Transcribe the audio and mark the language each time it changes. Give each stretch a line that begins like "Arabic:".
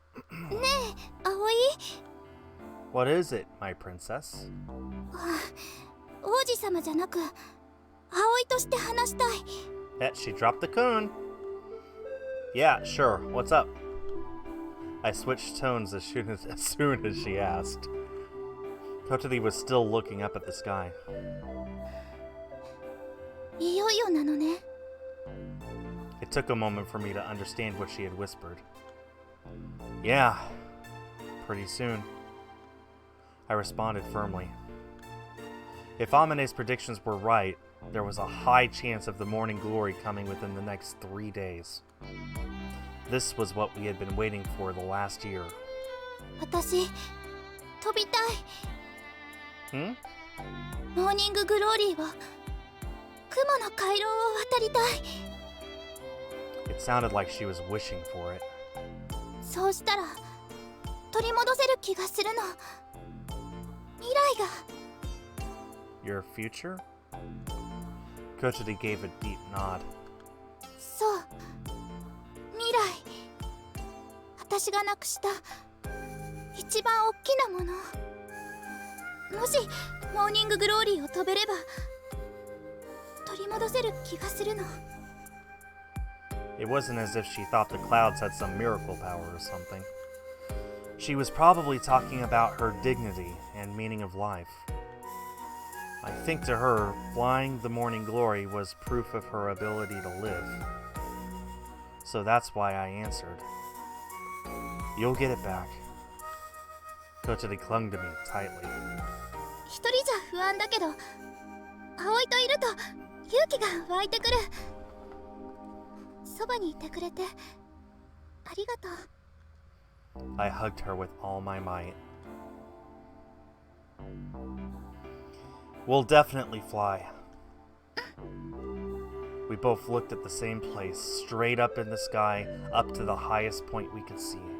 Japanese: ねえ、葵。
English: What is it, my princess?
Japanese: 王子様じゃなく葵として話したい。
English: She dropped the coon. Yeah, sure. What's up? I switched tones as soon as she asked. Kotori was still looking up at the sky.
Japanese: いよいよなのね。
English: It took a moment for me to understand what she had whispered. Yeah, pretty soon. I responded firmly. If Amine's predictions were right, there was a high chance of the morning glory coming within the next 3 days. This was what we had been waiting for the last year.
Japanese: 私、飛びたい。モーニンググローリーを、雲の回廊を渡りたい。
English: It sounded like she was wishing for it.
Japanese: そうしたら、取り戻せる気がするの。未来が。
English: Your future? Kotori gave a deep nod.
Japanese: そう。未来。私がなくした一番大きなもの。もしモーニンググローリーを飛べれば取り戻せる気がするの。
English: It wasn't as if she thought the clouds had some miracle power or something. She was probably talking about her dignity and meaning of life. I think to her, flying the morning glory was proof of her ability to live. So that's why I answered. You'll get it back. Kotori clung to me tightly.
Japanese: 一人じゃ不安だけど、葵といると勇気が湧いてくる。そばにいてくれてありがとう。
English: I hugged her with all my might. We'll definitely fly. We both looked at the same place, straight up in the sky, up to the highest point we could see.